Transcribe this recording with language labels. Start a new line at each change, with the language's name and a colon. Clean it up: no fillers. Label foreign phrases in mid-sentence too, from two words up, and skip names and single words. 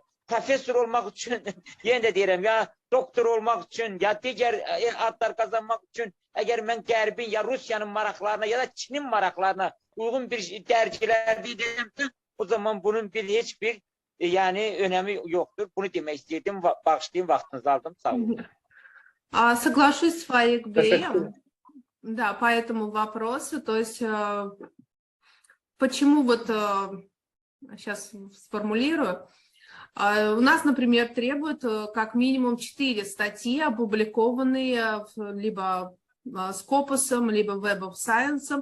Azerbaijani: Professor olmaq üçün, yenə də deyirəm, ya doktor olmaq üçün, ya digər adlar qazanmaq üçün, əgər mən Qərbin ya Rusiyanın maraqlarına ya da Çinin maraqlarına uyğun bir dərgilərdə edəmsə, o zaman bunun heç bir yəni önəmi yoxdur. Bunu demək istəyirdim, bağışlayın, vaxtınızı aldım, sağ olun.
Russian: Соглашусь с Фаик Беем, да, по этому вопросу, то есть почему вот, сейчас сформулирую, у нас, например, требуют как минимум 4 статьи, опубликованные либо Scopus'ом, либо Web of Science.